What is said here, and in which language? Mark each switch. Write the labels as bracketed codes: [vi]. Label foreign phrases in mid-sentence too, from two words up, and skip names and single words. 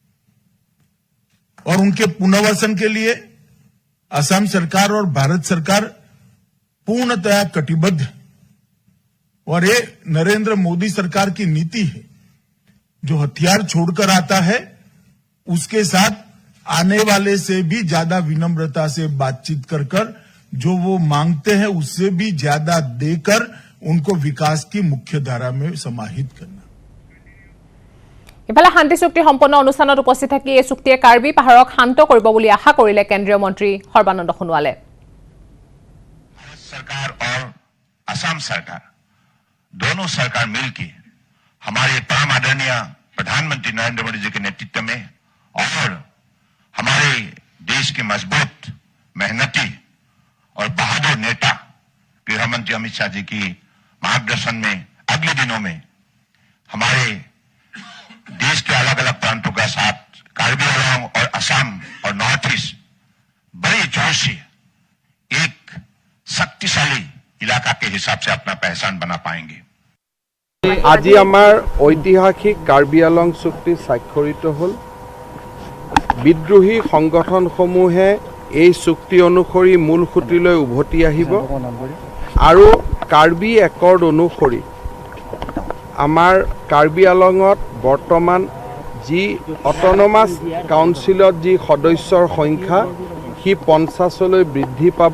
[hi] और उनके पुनर्वासन के लिए असम सरकार और भारत सरकार पूर्णतया कटिबद्ध है और ये नरेंद्र मोदी सरकार की नीति है जो हथियार छोड़कर आता है उसके साथ आने वाले से भी ज्यादा विनम्रता से बातचीत कर जो वो मांगते हैं उससे भी ज्यादा देकर उनको विकास की मुख्य धारा में समाहित करना [as] ইফালে শান্তি চুক্তি সম্পন্ন অনুষ্ঠানত উপস্থিত থাকি এই চুক্তিয়ে কাৰ্বি পাহাৰক শান্ত কৰিব বুলি আশা কৰিলে কেন্দ্ৰীয় মন্ত্ৰী সৰ্বানন্দ সোণোৱালে [hi] सरकार और असम सरकार दोनों सरकार मिलकर हमारे परम आदरणीय प्रधानमंत्री नरेंद्र मोदी जी के नेतृत्व में और हमारे देश के मजबूत, मेहनती और बहादुर नेता गृह मंत्री अमित शाह जी की मार्गदर्शन में अगले दिनों में हमारे देश के अलग अलग प्रांतों के साथ कार्बी आंगलॉन्ग और असम और नॉर्थ ईस्ट बड़े जोर से एक शक्तिशाली इलाका के हिसाब से अपना पहचान बना पाएंगे। [as] আজি আমাৰ ঐতিহাসিক কাৰ্বি আলং চুক্তি স্বাক্ষৰিত হ'ল। বিদ্ৰোহী সংগঠনসমূহে এই চুক্তি অনুসৰি মূল খুঁটিলৈ উভতি আহিব আৰু কাৰ্বি একৰ্ড অনুসৰি আমাৰ কাৰ্বি আলঙত বৰ্তমান যি [en] autonomous council [as] যি সদস্যৰ সংখ্যা সি 50লৈ বৃদ্ধি পাব।